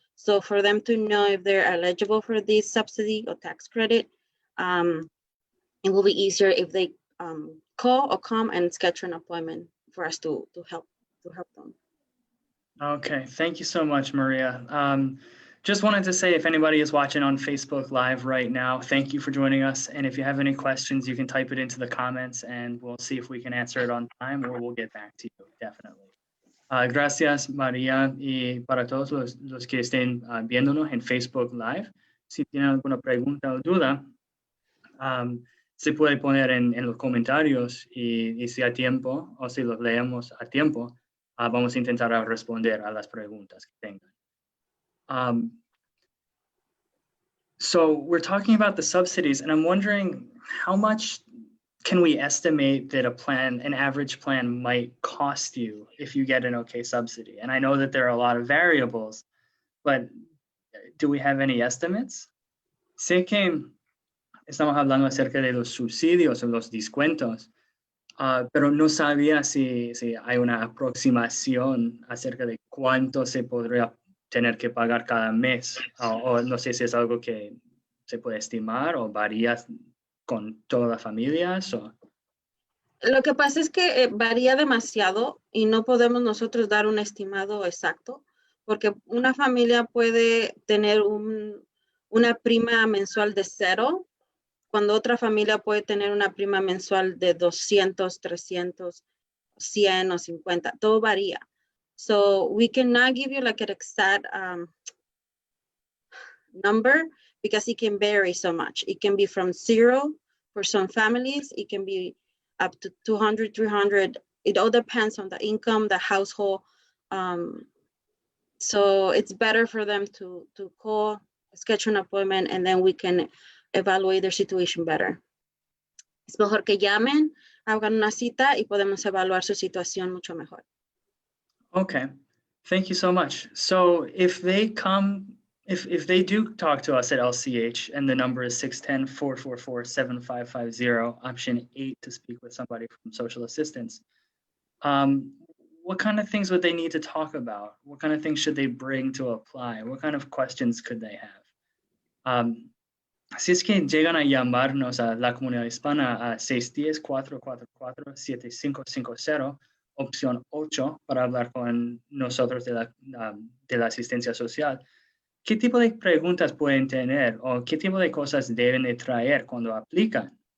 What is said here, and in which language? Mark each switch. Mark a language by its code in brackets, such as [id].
[en] So for them to know if they're eligible for this subsidy or tax credit, it will be easier if they call or come and schedule an appointment for us to help them. Okay, thank you so much, Maria. Just wanted to say, if anybody is watching on Facebook Live right now, thank you for joining us. And if you have any questions, you can type it into the comments and we'll see if we can answer it on time, or we'll get back to you, definitely. [es] Gracias, María, y para todos los que estén viéndonos en Facebook Live, si tienen alguna pregunta o duda, se puede poner en los comentarios y si hay tiempo, o si los leemos a tiempo, vamos a intentar responder a las preguntas que tengan. [en] So we're talking about the subsidies, and I'm wondering how much can we estimate that an average plan might cost you if you get an okay subsidy? And I know that there are a lot of variables, but do we have any estimates? [es] Sé que estamos hablando acerca de los subsidios o los descuentos, pero no sabía si hay una aproximación acerca de cuánto se podría tener que pagar cada mes, o no sé si es algo que se puede estimar o varía con todas las familias. Lo que pasa es que varía demasiado y no podemos nosotros dar un estimado exacto, porque una familia puede tener una prima mensual de 0, cuando otra familia puede tener una prima mensual de 200, 300, 100 o 50, todo varía. [en] So we cannot give you like an exact number, because it can vary so much. It can be from 0 For some families, it can be up to 200, 300. It all depends on the income, the household. So it's better for them to call, schedule an appointment, and then we can evaluate their situation better. [es] Es mejor que llamen, hagan una cita y podemos evaluar su situación mucho mejor. [en] Okay, thank you so much. So if they come, if they do talk to us at LCH and the number is 610-444-7550, option 8 to speak with somebody from social assistance, what kind of things would they need to talk about? What kind of things should they bring to apply? What kind of questions could they have? [es] Si es que llegan a llamarnos a la comunidad hispana a 610-444-7550, opción 8, para hablar con nosotros de la asistencia social, ¿qué tipo de preguntas pueden tener o qué tipo de cosas deben de traer cuando aplican?